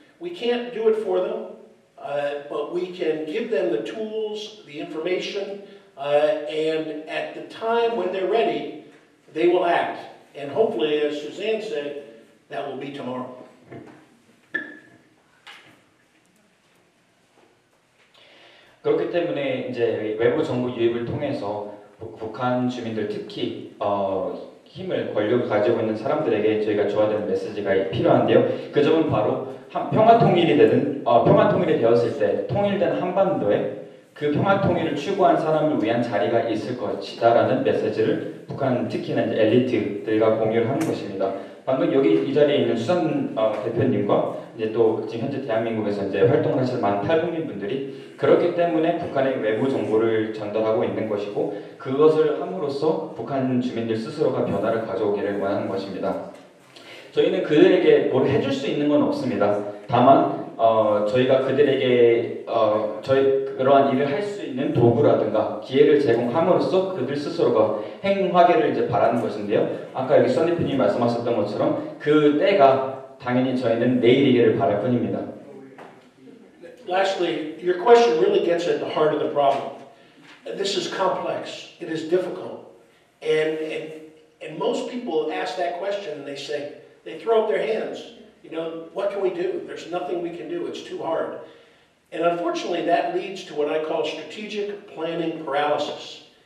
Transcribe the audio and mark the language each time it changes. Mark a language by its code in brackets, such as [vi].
[en] We can't do it for them, but we can give them the tools, the information, and at the time when they're ready, they will act. And hopefully, as Suzanne said, that will be tomorrow. [ko] 그렇기 때문에 이제 외부 정부 유입을 통해서 북한 주민들 특히 힘을 권력을 가지고 있는 사람들에게 저희가 줘야 되는 메시지가 필요한데요. 그 점은 바로 평화 통일이 되었을 때 통일된 한반도에 그 평화 통일을 추구한 사람을 위한 자리가 있을 것이다라는 메시지를 북한 특히나 이제 엘리트들과 공유를 하는 것입니다. 방금 여기 이 자리에 있는 수산 대표님과 이제 또 지금 현재 대한민국에서 이제 활동을 하시는 많은 탈북민 분들이 그렇기 때문에 북한의 외부 정보를 전달하고 있는 것이고 그것을 함으로써 북한 주민들 스스로가 변화를 가져오기를 원하는 것입니다. 저희는 그들에게 뭘 해줄 수 있는 건 없습니다. 다만 저희가 그들에게 저희 그러한 일을 할 수 있는 도구라든가 기회를 제공함으로써 그들 스스로가 행하기를 이제 바라는 것인데요. 아까 여기 선 대표님이 말씀하셨던 것처럼 그 때가 당연히 저희는 내일이기를 바랄 뿐입니다. [en] Lastly, your question really gets at the heart of the problem. This is complex. It is difficult. And most people ask that question and they throw up their hands. You know, what can we do? There's nothing we can do. It's too hard. And unfortunately, that leads to what I call strategic planning paralysis.